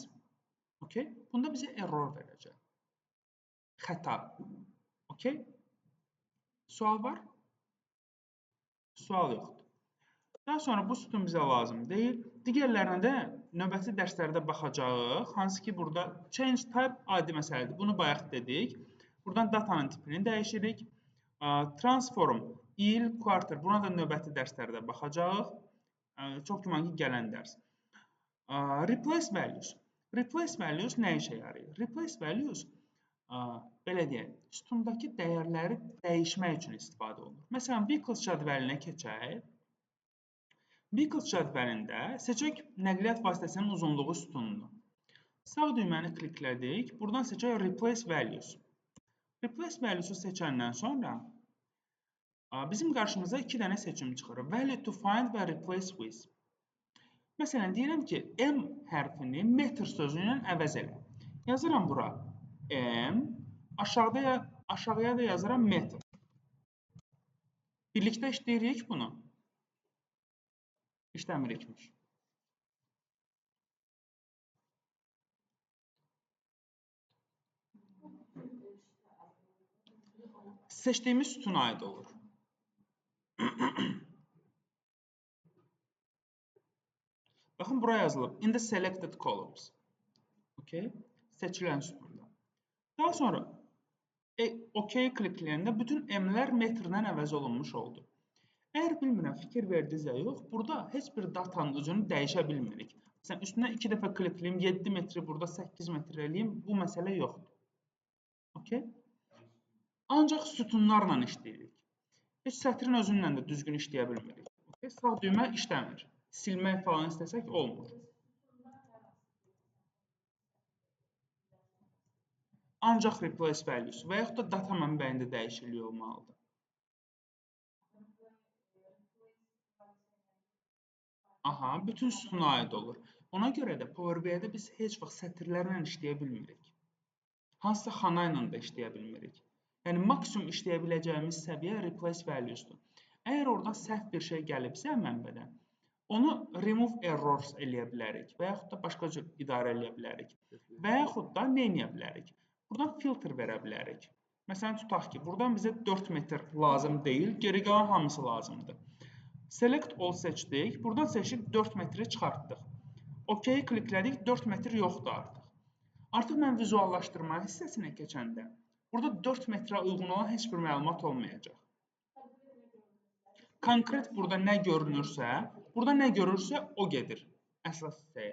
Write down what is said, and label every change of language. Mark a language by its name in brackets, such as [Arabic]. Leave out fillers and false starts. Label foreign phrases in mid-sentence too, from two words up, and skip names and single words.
[Azerbaijani] Okay? Bunda bizə error verəcək. Xəta. Okay? Sual var? Sual yoxdur. Daha sonra bu sütun bizə lazım deyil. Digərlərinə də növbəti dərslərdə baxacağıq. Hansı ki, burada [English] change type [Azerbaijani] adi məsələdir. Bunu bayaq dedik. Buradan datanın tipini dəyişirik. Transform, il, quarter. Buna da növbəti dərslərdə baxacağıq. Çox güman ki, gələn dərs. [English] Replace values. Replace values [Azerbaijani] nə işə yarayır? [English] Replace values [Azerbaijani] belə deyək, sütundakı dəyərləri dəyişmək üçün istifadə olunur. Məsələn, vehicles cədvəlinə keçək. Vehicles cədvəlində seçək nəqliyyat vasitəsinin uzunluğu sütununu. Sağ düyməni kliklədik. Buradan seçək [English] Replace values. Replace values- [Azerbaijani] u seçəndən sonra bizim qarşımıza 2 dənə seçim çıxır. [English] Value to find [Azerbaijani] və [English] replace with. [Azerbaijani] Məsələn, deyirəm ki, M hərfini metr sözü ilə əvəz elə. Yazıram bura M, aşağıya da yazıram metr. Birlikdə işləyirik bunu. İşləmirikmiş. Seçdiyimiz sütuna aid olur. Baxın, buraya yazılıb. [English] In the selected columns. [Azerbaijani] Okay? Seçilən sütunda. Daha sonra OK klikləyəndə bütün M-lər metrdən əvəz olunmuş oldu. Əgər bilmirəm, fikir verdinizsə yox, burada heç bir datanın özünü dəyişə bilmirik. Məsələn, üstünə 2 dəfə klikləyim, 7 metri burada 8 metr eləyim, bu məsələ yoxdur. Okay? Ancaq sütunlarla işləyirik. Heç sətrin özünlə də düzgün işləyə bilmirik. Okay? Sağ düymə işləmir. Silmək falan istəsək olmur. Ancaq [English] replace values [Azerbaijani] və yaxud da data mənbəyində dəyişiklik olmalıdır. Aha, bütün sütuna aid olur. Ona görə də Power BI-də biz heç vaxt sətirlərlə işləyə bilmirik. Hansısa xana ilə də işləyə bilmirik. Yəni, maksimum işləyə biləcəyimiz səviyyə [English] replace values- [Azerbaijani] dur. Əgər oradan səhv bir şey gəlibsə mənbədən, onu [English] remove errors [Azerbaijani] eləyə bilərik və yaxud da başqa cür idarə eləyə bilərik. Və yaxud da nə eləyə bilərik? Buradan filtr verə bilərik. Məsələn, tutaq ki, buradan bizə 4 metr lazım deyil, geri qalan hamısı lazımdır. [English] Select all [Azerbaijani] seçdik, buradan seçib 4 metri çıxartdıq. OK kliklədik, 4 metr yoxdur artıq. Artıq mən vizuallaşdırma hissəsinə keçəndə, burada 4 metrə uyğun olan heç bir məlumat olmayacaq. Konkret burada nə görünürsə, burada nə görürsə o gedir əsas hissəyə.